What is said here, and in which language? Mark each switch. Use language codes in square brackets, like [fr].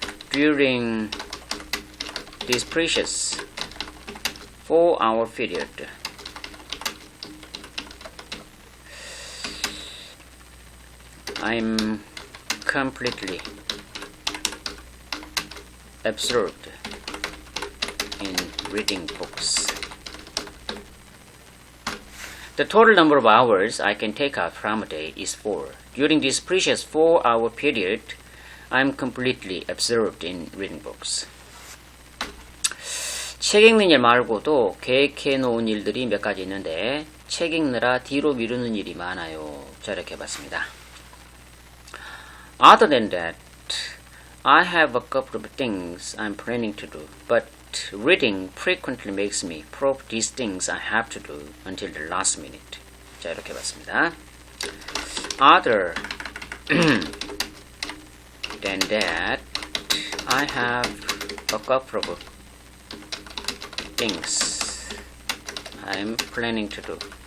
[en] During this precious 4-hour period, I'm completely absorbed in reading books. The total number of hours I can take out from a day is 4. During this precious 4-hour period, I'm completely absorbed in reading books. [ko] 책 읽는 일 말고도 계획해 놓은 일들이 몇 가지 있는데 책 읽느라 뒤로 미루는 일이 많아요. 자, 이렇게 해봤습니다. [en] Other than that, I have a couple of things I'm planning to do, but reading frequently makes me prop these things I have to do until the last minute. [ko] 자, 이렇게 해봤습니다. [en] Other than that, I have a couple of things I'm planning to do,